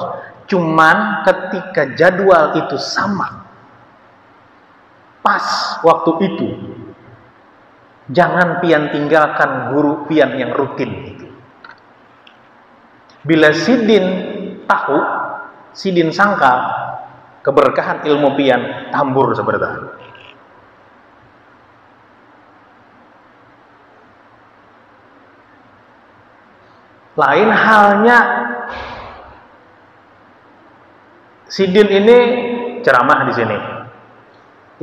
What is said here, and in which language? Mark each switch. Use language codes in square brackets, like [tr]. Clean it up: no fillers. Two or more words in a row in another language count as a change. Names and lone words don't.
[bjn] Cuman ketika jadwal itu sama, pas waktu itu, jangan pian tinggalkan guru pian yang rutin itu. Bila sidin tahu, sidin sangka, keberkahan ilmu pian tambur seperti itu. Lain halnya sidin ini ceramah di sini.